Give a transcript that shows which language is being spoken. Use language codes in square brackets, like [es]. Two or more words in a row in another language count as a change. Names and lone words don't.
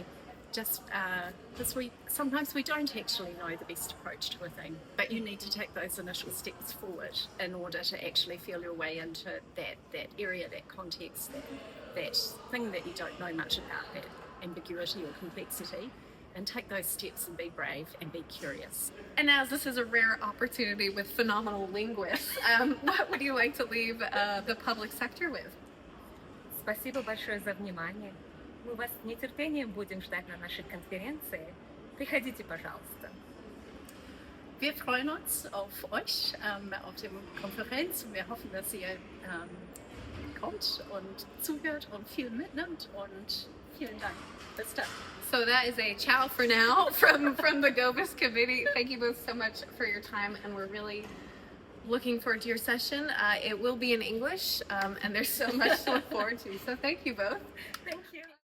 [en] Just because sometimes we don't actually know the best approach to a thing, but you need to take those initial steps forward in order to actually feel your way into that area, that context, that thing that you don't know much about, that ambiguity or complexity, and take those steps and be brave and be curious. And as this is a rare opportunity with phenomenal linguists, what would you like to leave the public sector with? [ru] Спасибо большое за внимание. Мы вас с нетерпением будем ждать на нашей конференции. Приходите, пожалуйста. [de] Wir freuen uns auf euch auf der Konferenz. Wir hoffen, dass ihr kommt und zuhört und viel mitnimmt, und vielen Dank. Bis dann. [en] So that is a ciao for now from the Govis committee. Thank you both so much for your time, and we're really looking forward to your session. It will be in English, and there's so much to look forward to. So thank you both. Thank you.